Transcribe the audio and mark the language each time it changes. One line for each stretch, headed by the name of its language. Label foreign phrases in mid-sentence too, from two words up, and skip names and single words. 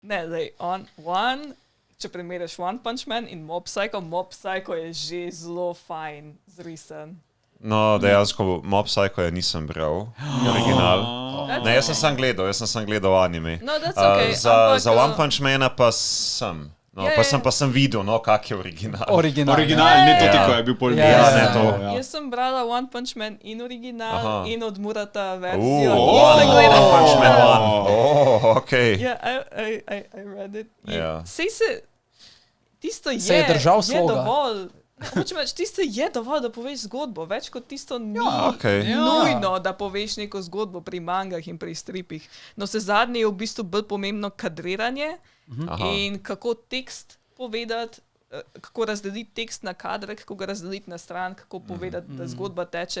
Slovenian: Ne, če primerjaš One Punch Man in Mob Psycho je že zelo fajn zrisan. No, dejansko Mob Psycho je nisem bral, original. Ne, jaz sem sam gledal anime.
English: No, that's okay.
Slovenian: Za One Punch Mana pa sem. No, pa sem videl, no, kak je original. Original, ne to ti, ko je bil pol. ne to. Jaz sem brala One Punch Man in original in od Murata One verzijo. Nisem gledala. Punch Man One. Okay.
English: Yeah, I read it.
Slovenian: Ja. Sej se, tisto Se je držal je sloga. dovolj. Hočem reči, tisto je dovolj, da poveš zgodbo. Več kot tisto ni okej. nujno, da poveš neko zgodbo pri mangah in pri stripih. No, se zadnje je v bistvu bolj pomembno kadriranje in kako tekst povedati, kako razdeliti tekst na kadre, kako ga razdeliti na stran, kako povedati, da zgodba teče.